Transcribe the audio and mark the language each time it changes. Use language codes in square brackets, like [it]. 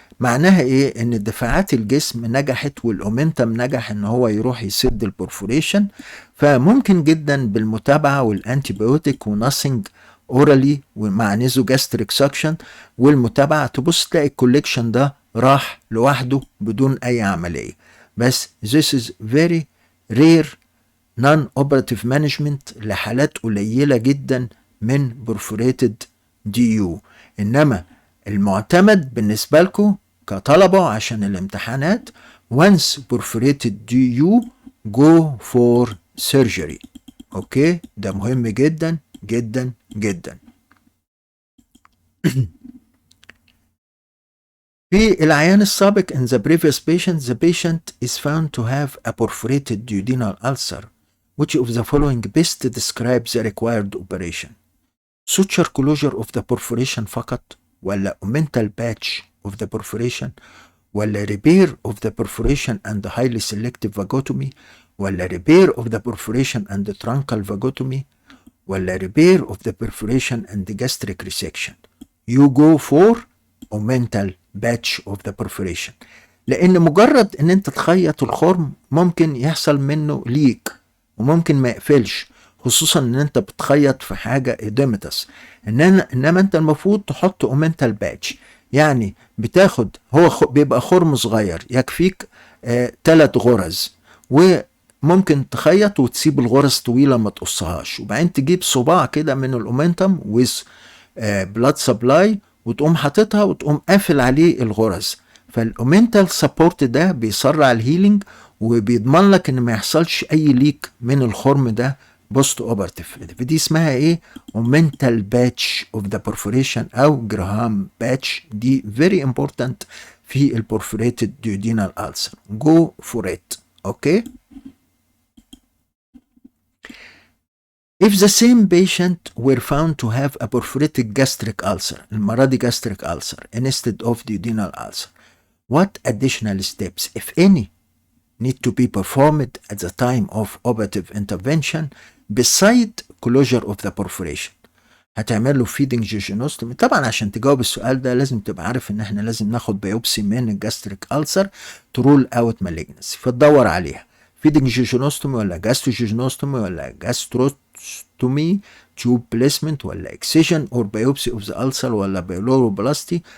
[ar] معناها ايه؟ ان دفاعات الجسم نجحت والاومنتم نجح ان هو يروح يسد البرفوريشن. فممكن جدا بالمتابعة والانتيبيوتيك وناسنج اورالي ومع نيزو جاستريك سكشن والمتابعة تبص تلاقي الكوليكشن ده راح لوحده بدون اي عملية. بس [en] this is very rare non-operative management [ar] لحالات قليلة جدا من [en] perforated DU. [ar] انما المعتمد بالنسبة لكم كطلبة عشان الامتحانات [en] once perforated DU go for surgery. [ar] اوكي. ده مهم جدا جدا جدا. في العيان السابق [en] in the previous patient the patient is found to have a perforated duodenal ulcer. Which of the following best describes the required operation؟ suture closure of the perforation [ar] فقط، [en] ولا omental patch of the perforation، ولا repair of the perforation and highly selective vagotomy، ولا repair of the perforation and truncal vagotomy، [ar] ولا [en] repair of the perforation and gastric resection؟ you go for omental patch of the perforation، [ar] لان مجرد ان انت تخيط الخرم ممكن يحصل منه ليك وممكن ما يقفلش، خصوصا ان انت بتخيط في حاجة اديمتس. انما انت المفروض تحط اومنتال باتش، يعني بتاخد هو بيبقى خرم صغير يكفيك 3 غرز، وممكن تخيط وتسيب الغرز طويلة ما تقصهاش، وبعدين تجيب صباع كده من الاومنتم ويز بلاد سبلاي وتقوم حاططها وتقوم قافل عليه الغرز. فالاومنتال سبورت ده بيسرع الهيلينج وبيضمن لك ان ما يحصلش اي ليك من الخرم ده بوست اوبرتيف. دي اسمها ايه؟ اومنتال باتش اوف ذا برفوريشن او جراهام باتش. دي فيري امبورتنت في البرفوريتد duodenal ulcer. جو فور ات. اوكي. [en] If the same patient were found to have a perforated gastric ulcer، [ar] المرة دي [en] gastric ulcer instead of duodenal ulcer، what additional steps, if any, need to be performed at the time of operative intervention beside closure of the perforation؟ [ar] هتعمل له فيدنج جيجينوستومي. طبعا عشان تجاوب السؤال ده لازم تبقى عارف ان احنا لازم ناخد بايوبسي من الجاستريك ألسر ترول اوت مالجنسي، فتدور عليها فيدنج جيجينوستومي ولا جاسترو جيجينوستومي ولا جاستروستومي، تيوب بليسمنت ولا اكسيجن، اور بايوبسي اوف ذا ألسر ولا بايلوروبلاستي.